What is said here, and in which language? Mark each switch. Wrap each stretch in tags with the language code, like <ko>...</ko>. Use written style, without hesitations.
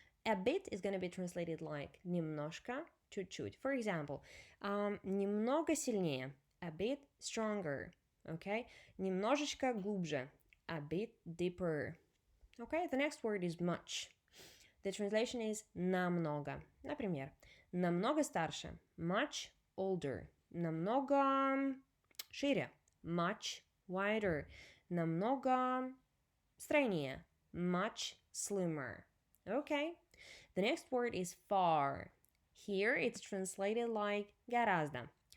<en>A bit is going to be translated like</en> <ru>немножко, чуть-чуть.</ru> <en>For example,</en> <ru>немного сильнее,</ru> <en>a bit stronger. Okay,</en> <ru>немножечко глубже,</ru> <en>a bit deeper. Okay, the next word is much. The translation is намного.</en> <ru>Например, намного старше,</ru> <en>much older.</en> <ru>Намного шире,</ru> <en>much wider.</en> <ru>Намного стройнее,</ru> <en>much slimmer. Okay. The next word is far. Here it's translated like гораздо.</en>